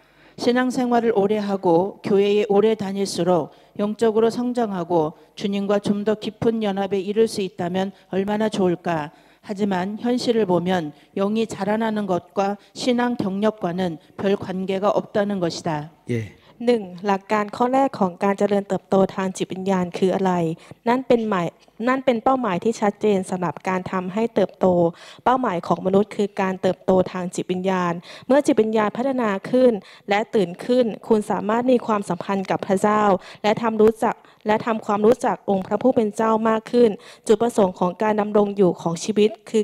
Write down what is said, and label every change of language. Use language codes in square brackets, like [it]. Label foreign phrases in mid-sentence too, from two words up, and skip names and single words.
[ko] 신앙생활을 오래 하고 교회에 오래 다닐수록 영적으로 성장하고 주님과 좀 더 깊은 연합에 이를 수 있다면 얼마나 좋을까. 하지만 현실을 보면 영이 자라나는 것과 신앙 경력과는 별 관계가 없다는 것이다. 예. 1. [th] หลักการข้อแรกของการเจริญเติบโตทางจิตวิญญาณคืออะไรนั่นเป็นเป้าหมายที่ชัดเจนสำหรับการทำให้เติบโตเป้าหมายของมนุษย์คือการเติบโตทางจิตวิญญาณเมื่อจิตวิญญาณพัฒนาขึ้น และตื่นขึ้นคุณสามารถมีความสัมพันธ์กับพระเจ้าและทำความรู้จักองค์พระผู้เป็นเจ้ามากขึ้นจุดประสงค์ของการดำรงอยู่ของชีวิตคือ